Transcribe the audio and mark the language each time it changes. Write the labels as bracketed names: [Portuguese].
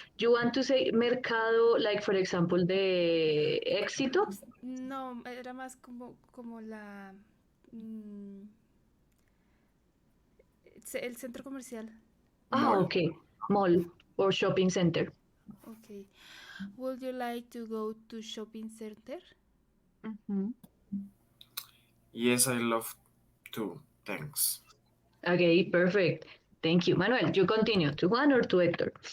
[English] You want to say mercado, like for example, the éxito? [Spanish] No, era más como la el centro comercial. [English] Ah, okay. Mall or shopping center. Okay. Would you like to go to shopping center? Yes, I love to. Thanks. Okay, perfect. Thank you. Manuel, you continue to Juan or to Hector?